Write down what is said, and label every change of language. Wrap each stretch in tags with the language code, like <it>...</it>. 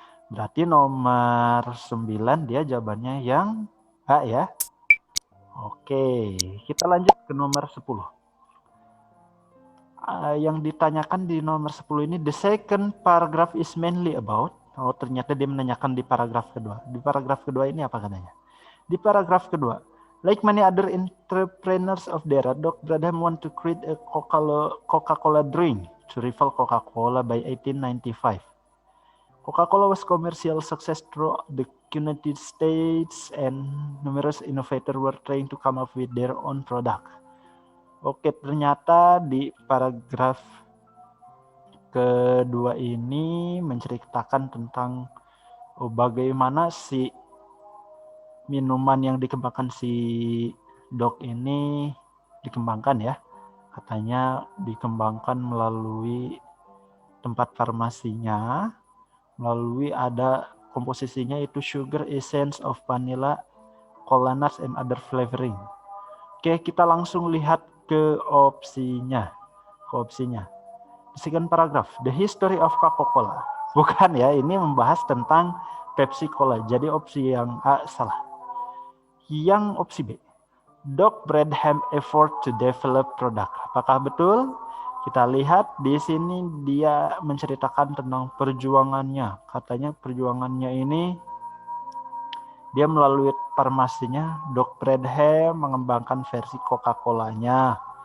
<id>Berarti nomor 9 dia jawabannya yang A ya. Oke, kita lanjut ke nomor 10. Yang ditanyakan di nomor 10 ini,</id> <en>the second paragraph is mainly about.</en> <id>Oh, ternyata dia menanyakan di paragraf kedua. Di paragraf kedua ini apa katanya? Di paragraf kedua,</id> <en>like many other entrepreneurs of the era, Doc Bradham want to create a Coca-Cola drink to rival Coca-Cola by 1895. Coca-Cola was commercial success throughout the United States and numerous innovators were trying to come up with their own product.</en> <id>Oke, ternyata di paragraf kedua ini menceritakan tentang bagaimana si minuman yang dikembangkan si Doc ini dikembangkan ya. Katanya dikembangkan melalui tempat farmasinya, melalui ada komposisinya itu</id> <en>sugar, essence of vanilla, cola nuts, and other flavoring.</en> <id>Oke, kita langsung lihat ke opsinya.</id> <en>The second paragraph, the history of Coca-Cola.</en> <id>Bukan ya, ini membahas tentang Pepsi Cola. Jadi opsi yang A salah. Yang opsi B,</id> <en>Doc Bradham effort to develop product.</en> <id>Apakah betul? Kita lihat di sini dia menceritakan tentang perjuangannya. Katanya perjuangannya ini dia melalui farmasinya, Doc Bradham mengembangkan versi Coca-Colanya.</id>